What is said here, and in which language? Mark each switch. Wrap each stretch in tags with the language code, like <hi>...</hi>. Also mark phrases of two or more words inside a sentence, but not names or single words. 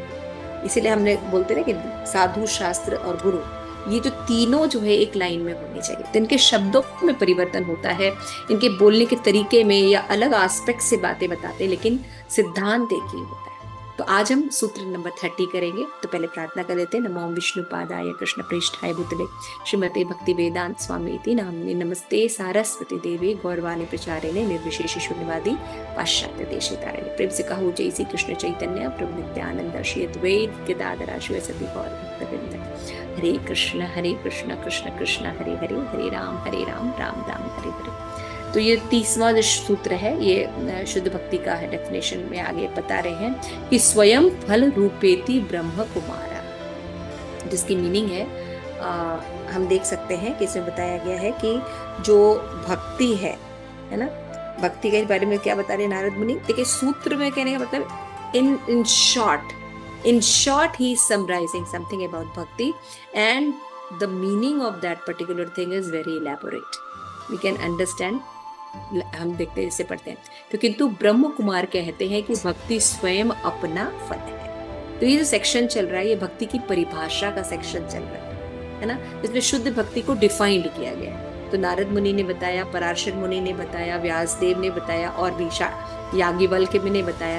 <hi>इसीलिए हमने बोलते हैं कि साधु, शास्त्र और गुरु, ये जो तीनों जो है एक लाइन में होनी चाहिए। तो इनके शब्दों में परिवर्तन होता है, इनके बोलने के तरीके में या अलग एस्पेक्ट से बातें बताते हैं, लेकिन सिद्धांत एक ही होता है। तो आज हम सूत्र नंबर 30 करेंगे। तो पहले प्रार्थना कर लेते हैं।</hi> <sa>नमो विष्णु पादाय कृष्ण पृष्ठाय भूतले श्रीमते भक्ति वेदांत स्वामी इति नाम्ने नमस्ते सारस्वती देवी गौरवाणी प्रचारिणे निर्विशेष शून्यवादी पाश्चात्य देशितारिणे।</sa> <hi>प्रेम से कहो</hi> <sa>जय श्री कृष्ण चैतन्य प्रभु नित्यानंद श्री अद्वैत गदाधर शिवसती गौर भक्तवृंद। हरे कृष्ण कृष्ण कृष्ण हरे हरे, हरे राम राम राम हरे हरे।</sa> <hi>तो ये 30वां जो सूत्र है, ये शुद्ध भक्ति का है। डेफिनेशन में आगे बता रहे हैं कि</hi> <sa>स्वयं फल रूपेति</sa> <hi>ब्रह्म कुमारा, जिसकी मीनिंग है हम देख सकते हैं कि इसमें बताया गया है कि जो भक्ति है ना, भक्ति के बारे में क्या बता रहे हैं नारद मुनि। देखिए सूत्र में कहने का मतलब</hi> <en>in short he is summarizing something about bhakti, and the meaning of that particular thing is very elaborate. we can understand.</en> <hi>हम देखते हैं, इससे पढ़ते हैं। तो किंतु ब्रह्म कुमार कहते हैं कि भक्ति स्वयं अपना फल है। तो ये जो सेक्शन चल रहा है, ये भक्ति की परिभाषा का सेक्शन चल रहा है ना। इसमें शुद्ध भक्ति को डिफाइंड किया गया है। तो नारद मुनि ने बताया, पराशर मुनि ने बताया, व्यासदेव ने बताया, और भी याज्ञवल्क्य ने बताया।</hi>